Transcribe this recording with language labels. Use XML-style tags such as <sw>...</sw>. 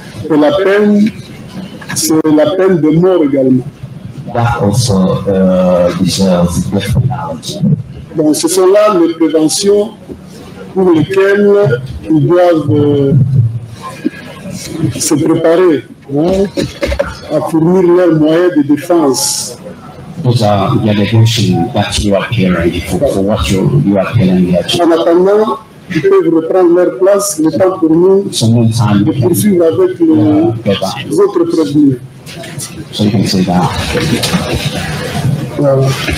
<fr>Et la peine, c'est la peine de mort également.</fr> <en>That also deserves death penalty.</en> <fr>Donc, ce sont là les préventions pour lesquelles ils doivent se préparer à fournir leurs moyens de défense.</fr> <en>Those are the allegations that you are hearing for what you are hearing here.</en> <fr>En attendant, ils peuvent reprendre leur place, le temps pour nous de poursuivre avec les autres prévenus.</fr> <en>So you can say that.</en> <fr>Voilà.</fr>